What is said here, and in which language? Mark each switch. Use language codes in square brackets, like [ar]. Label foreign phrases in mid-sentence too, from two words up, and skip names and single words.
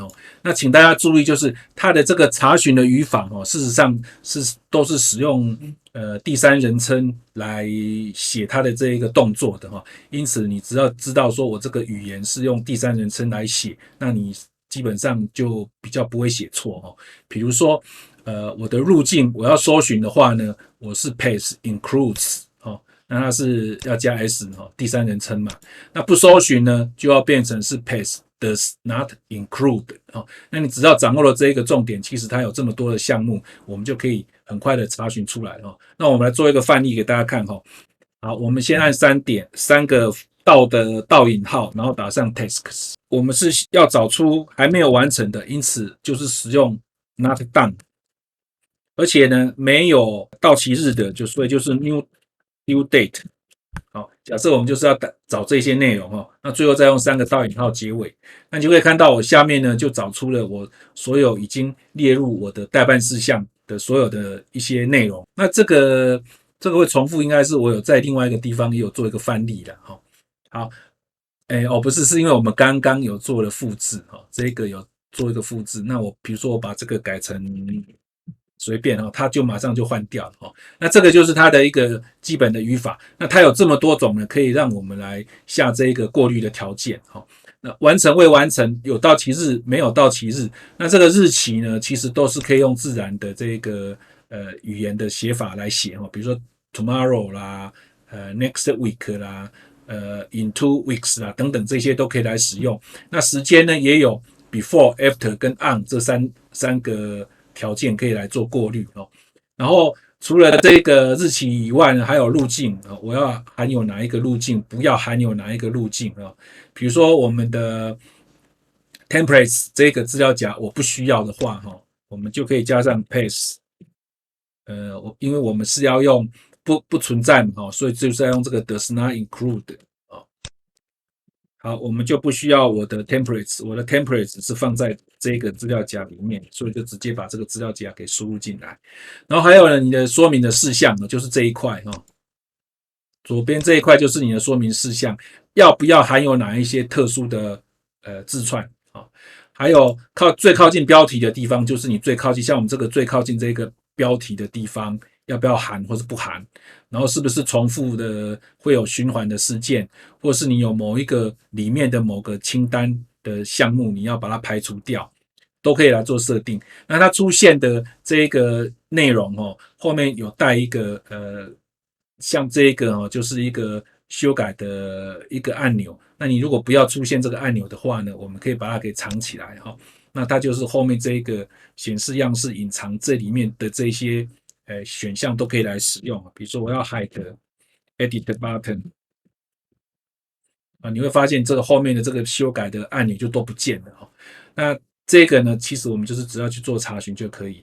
[zh] 那請大家注意，就是它的這個查詢的語法事實上都是使用第三人稱來寫它的這一個動作的。因此你只要知道說我這個語言是用第三人稱來写，那你基本上就比較不會寫錯。比如說我的路徑我要搜尋的話呢，我是 [en] path includes， [zh] 那它是要加 s， 第三人称嘛。那不搜尋呢，就要變成是 [en] path does not include。 [zh] 那你只要掌握了這一個重點，其實它有這麼多的項目，我們就可以很快的查詢出來。那我們來做一個範例給大家看。好，我們先按3個倒引號，然後打上 tasks。我們是要找出還沒有完成的，因此就是使用 [en] not done。 [zh] 而且呢，没有到期日的，所以就是 [en] new date。 [zh] 好，假設我們就是要找這些內容。那最後再用3個倒引號結尾，那你就可以看到我下面呢就找出了我所有已經列入我的待辦事項的所有的一些內容。那这個會重複，應該是我有在另外一個地方也有做一個範例了。好，不是，是因為我們剛剛有做了複製。這個有做一個複製，那我比如說我把這個改成隨便，它就馬上就換掉了。那這個就是它的一個基本的語法。那它有這麼多種呢，可以讓我們來下這個過濾的條件。那完成未完成，有到期日沒有到期日，那這個日期呢，其實都是可以用自然的這個語言的寫法來寫。比如說 tomorrow 啦 ， [en] next week [zh] 啦， [en] in 2 weeks [zh] 啦，等等，這些都可以來使用。那時間呢，也有 before、after 跟 on 這三個條件可以來做過濾。然後除了這個日期以外呢，還有路徑。我要含有哪一個路徑，不要含有哪一個路徑。比如說我們的 templates 這個資料夾我不需要的話，我們就可以加上 path。因為我們是要用不存在嘛，所以就是要用這個 [en] does not include。 [zh] 好，我們就不需要我的 templates， 我的 templates 是放在這個資料夾裡面，所以就直接把這個資料夾給輸入進來。然後還有呢，你的說明的事項呢，就是這一塊。左邊這一塊就是你的說明事項，要不要含有哪一些特殊的字串。還有最靠近標題的地方，就是你最靠近，像我們這個最靠近這個標題的地方，要不要含或是不含？然後是不是重複的會有循環的事件，或是你有某一個裡面的某個清單的項目，你要把它排除掉，都可以來做設定。那它出現的這個內容後面有帶一個像這個就是一個修改的一個按钮。那你如果不要出現這個按鈕的話呢，我們可以把它給藏起來。那它就是後面這個顯示樣式隱藏這裡面的這些選項都可以來使用。比如說我要 [en] hide edit button， [zh] 你會發現這個後面的這個修改的按鈕就都不見了。那這個呢，其實我們就是只要去做查詢就可以。